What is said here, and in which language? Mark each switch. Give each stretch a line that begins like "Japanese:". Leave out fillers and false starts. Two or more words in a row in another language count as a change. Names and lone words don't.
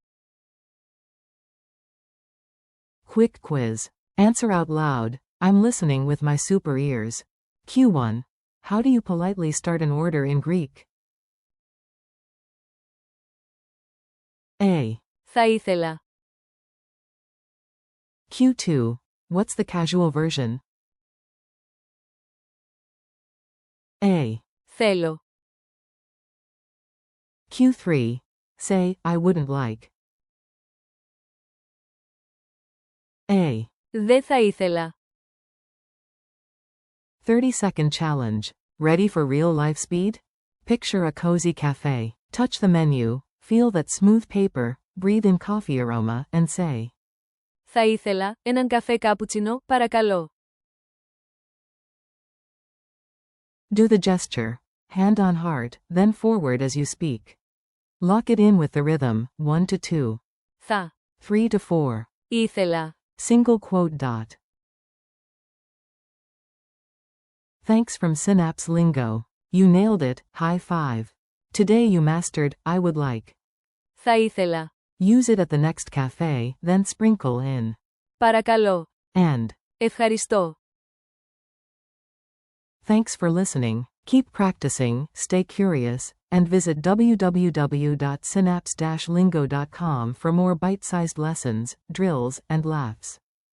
English: Quick quiz. Answer out loud. I'm listening with my super ears. Q1. How do you politely start an order in Greek? A.
Greek: Θα ήθελα.
English: Q2. What's the casual version? A.
Greek: Θέλω.
English: Q3. Say, I wouldn't like. A.
Greek: Δεν θα ήθελα.
English: 30-second challenge. Ready for real-life speed? Picture a cozy cafe. Touch the menu, feel that smooth paper, breathe in coffee aroma, and say,
Greek: Θα ήθελα έναν καφέ κάπουτσινο, παρακαλώ.
English: Do the gesture. Hand on heart, then forward as you speak. Lock it in with the rhythm, 1 to 2.
Greek: Θα.
English: 3 to 4.
Greek: Ήθελα.
English: Single quote. Thanks from Synapse Lingo. You nailed it, high five. Today you mastered, I would like.
Greek: Θα ήθελα.
English: Use it at the next cafe, then sprinkle in.
Greek: Παρακαλώ.
English: And.
Greek: Ευχαριστώ.
English: Thanks for listening. Keep practicing, stay curious, and visit www.synapse-lingo.com for more bite-sized lessons, drills, and laughs.